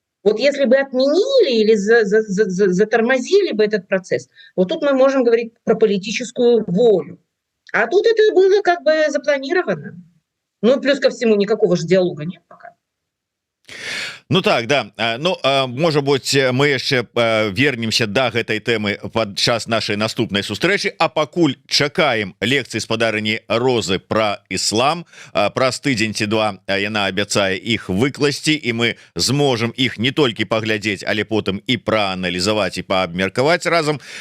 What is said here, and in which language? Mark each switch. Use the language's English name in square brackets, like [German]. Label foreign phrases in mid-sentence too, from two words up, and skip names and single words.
[Russian] Вот если бы отменили или затормозили бы этот процесс, вот тут мы можем говорить про политическую волю. А тут это было как бы запланировано. Ну, плюс ко всему, никакого же диалога нет пока. Ну так, да. [Belarusian] Ну, можа быть, мы яшчэ вернемся до гэтай тэмы падчас нашай наступнай сустрэчы, а пакуль чакаем лекцыі спадарыні Розы пра іслам. Праз тыдзень ці два яна абяцае іх выкласці, і мы зможам іх не толькі паглядзець, але потым і прааналізаваць і паабмеркаваць разам.